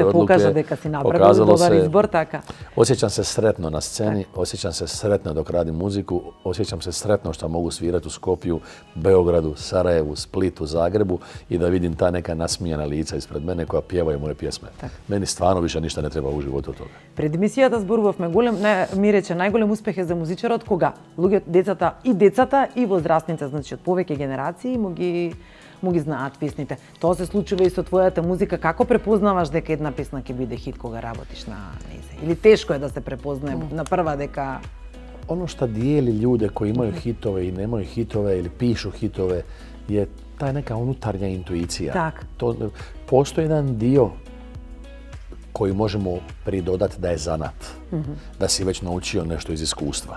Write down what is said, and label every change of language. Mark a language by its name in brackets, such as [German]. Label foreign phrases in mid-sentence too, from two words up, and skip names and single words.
[Croatian] Dobro se pokaže deka si napravio dobar izbor, taka. Osjećam se sretno na sceni, osjećam se sretno dok radim muziku, osjećam se sretno što mogu svirati u Skopju, Beogradu, Sarajevu, Splitu, Zagrebu i da vidim ta neka nasmijana lica ispred mene koja pjevaju moje pjesme. Meni stvarno više ništa ne treba u životu od toga. [Macedonian] Пред емисијата зборувавме ми рече најголем успех е за музичарот кога децата и возрастните, значи од повеќе генерации му ги знаат песните. Тоа се случува и со твојата музика. Како препознаваш дека една песна ќе биде хит кога работиш на нејзе? Или тешко е да се препознае на прва дека... [Croatian] Ono što dijeli ljude koji imaju hitove i nemaju hitove ili pišu hitove je ta neka unutarnja intuicija. Tak. Postoji jedan dio koji možemo pridodati da je zanat, da si već naučio nešto iz iskustva.